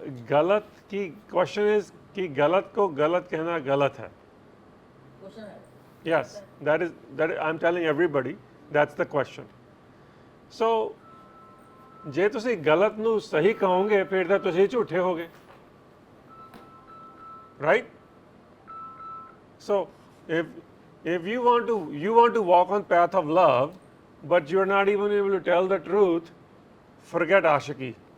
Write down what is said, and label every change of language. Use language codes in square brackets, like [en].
[hi] गलत की [en] question is [hi] कि गलत को गलत कहना गलत है. [en] Yes, that I'm telling everybody, that's the question. [pa] So, ਜੇ ਤੁਸੀਂ ਗਲਤ ਨੂੰ ਸਹੀ ਕਹੋਗੇ ਫਿਰ ਤਾਂ ਤੁਸੀਂ ਝੂਠੇ ਹੋਗੇ. [en] Right? So, if you want to walk on path of love, but you're not even able to tell the truth, forget आशिकी.